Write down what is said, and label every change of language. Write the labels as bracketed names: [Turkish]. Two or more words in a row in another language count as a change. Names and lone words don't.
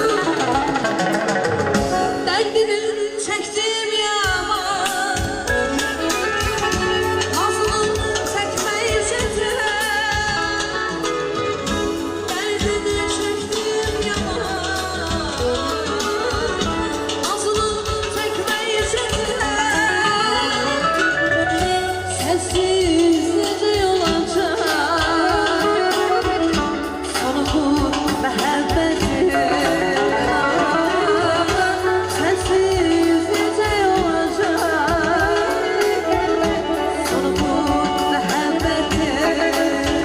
[Turkish] Derdini çektim yaman, azlığını çekmeyi seçerim. Derdini çektim yaman, azlığını çekmeyi seçerim. [Azerbaijani] Sensiz necə olacaq sonu bu məhəbbətim? Sensiz necə olacaq sonu bu məhəbbətim?